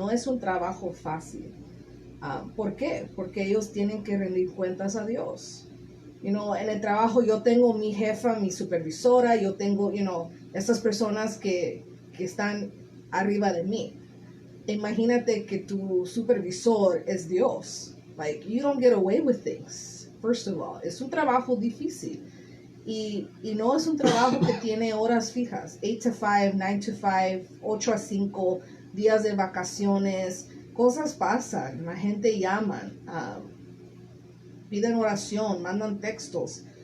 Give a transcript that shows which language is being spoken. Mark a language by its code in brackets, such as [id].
[es] No es un trabajo fácil. ¿Por qué? Porque ellos tienen que rendir cuentas a Dios. En el trabajo yo tengo mi jefa, mi supervisora, yo tengo, estas personas que están arriba de mí. Imagínate que tu supervisor es Dios. [en] Like, you don't get away with things, first of all. [es] Es un trabajo difícil. Y no es un trabajo que tiene horas fijas. [en] 8 to 5, 9 to 5, [es] 8 a 5, días de vacaciones. Cosas pasan, la gente llama, piden oración, mandan textos.